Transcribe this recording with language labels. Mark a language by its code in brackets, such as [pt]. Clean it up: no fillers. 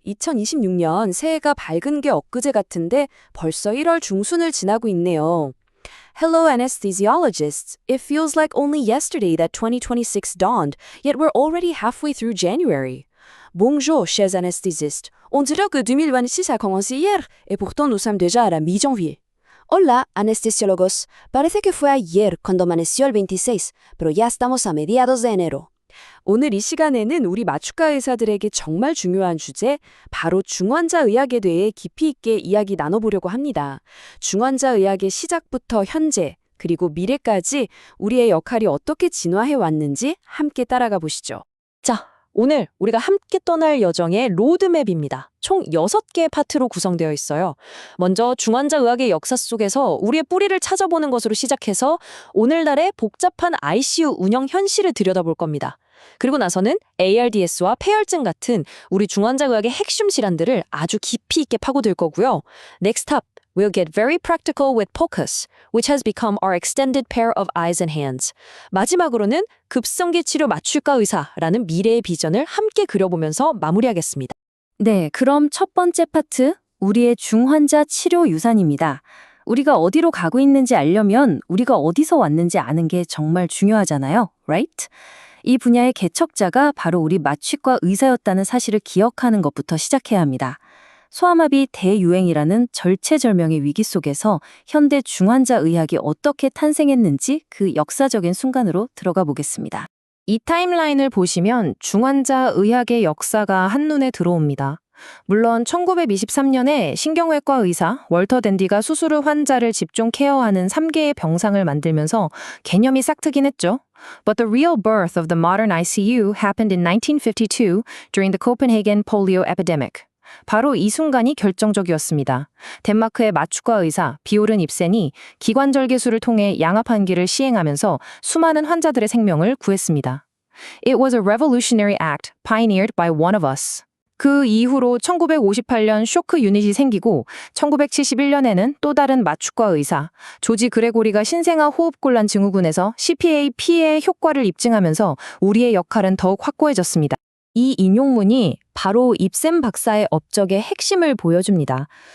[ko] 2026년 새해가 밝은 게 엊그제 같은데 벌써 1월 중순을 지나고 있네요. [en] Hello, anesthesiologists. It feels like only yesterday that 2026 dawned, yet we're already halfway through January. [fr] Bonjour, chers anesthésistes. On dirait que 2026 a commencé hier, et pourtant nous sommes déjà à la mi-janvier. [es] Hola, anestesiólogos. Parece que fue ayer cuando amaneció el 26, pero ya estamos a mediados de enero. [ko] 오늘 이 시간에는 우리 마취과 의사들에게 정말 중요한 주제, 바로 중환자 의학에 대해 깊이 있게 이야기 나눠보려고 합니다. 중환자 의학의 시작부터 현재, 그리고 미래까지 우리의 역할이 어떻게 진화해 왔는지 함께 따라가 보시죠. 자, 오늘 우리가 함께 떠날 여정의 로드맵입니다. 총 6개의 파트로 구성되어 있어요. 먼저 중환자 의학의 역사 속에서 우리의 뿌리를 찾아보는 것으로 시작해서 오늘날의 복잡한 ICU 운영 현실을 들여다볼 겁니다. 그리고 나서는 ARDS와 폐혈증 같은 우리 중환자 의학의 핵심 질환들을 아주 깊이 있게 파고들 거고요. [en] Next up, we'll get very practical with POCUS, which has become our extended pair of eyes and hands. [ko] 마지막으로는 급성기 치료 마취과 의사라는 미래의 비전을 함께 그려보면서 마무리하겠습니다. 네, 그럼 첫 번째 파트, 우리의 중환자 치료 유산입니다. 우리가 어디로 가고 있는지 알려면 우리가 어디서 왔는지 아는 게 정말 중요하잖아요, [en] right? [ko] 이 분야의 개척자가 바로 우리 마취과 의사였다는 사실을 기억하는 것부터 시작해야 합니다. 소아마비 대유행이라는 절체절명의 위기 속에서 현대 중환자 의학이 어떻게 탄생했는지 그 역사적인 순간으로 들어가 보겠습니다. 이 타임라인을 보시면 중환자 의학의 역사가 한눈에 들어옵니다. 물론 1923년에 신경외과 의사 월터 댄디가 수술 후 환자를 집중 케어하는 3개의 병상을 만들면서 개념이 싹트긴 했죠. [en] But the real birth of the modern ICU happened in 1952 during the Copenhagen polio epidemic. [ko] 바로 이 순간이 결정적이었습니다. 덴마크의 마취과 의사 비오른 입센이 기관절개술을 통해 양압환기를 시행하면서 수많은 환자들의 생명을 구했습니다. [en] It was a revolutionary act pioneered by one of us. [ko] 그 이후로 1958년 쇼크 유닛이 생기고 1971년에는 또 다른 마취과 의사 조지 그레고리가 신생아 호흡곤란 증후군에서 CPA 피해의 효과를 입증하면서 우리의 역할은 더욱 확고해졌습니다. 이 인용문이 바로 입센 박사의 업적의 핵심을 보여줍니다.